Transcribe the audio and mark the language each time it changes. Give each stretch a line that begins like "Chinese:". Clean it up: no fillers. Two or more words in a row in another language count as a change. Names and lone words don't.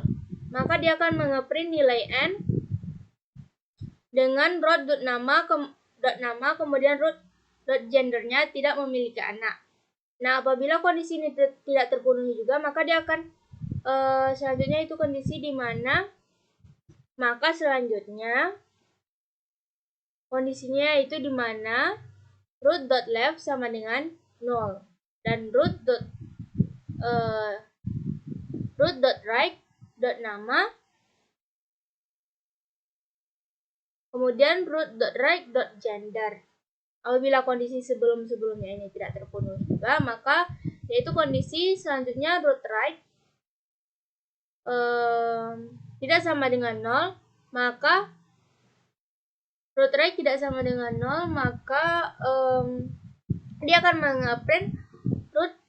Indonesian: Maka dia akan mengeprint nilai n dengan root.nama kemudian root.gendernya tidak memiliki anak. Nah, apabila kondisi ini tidak terpenuhi juga, maka dia akan selanjutnya itu kondisi di mana kondisinya itu di mana root.left sama dengan 0 dan root.right.nama kemudian root.right.gender. Apabila kondisi sebelum-sebelumnya ini tidak terpenuhi juga, maka yaitu kondisi selanjutnya root.right tidak sama dengan 0, maka root.right tidak sama dengan 0, maka dia akan mengeprint root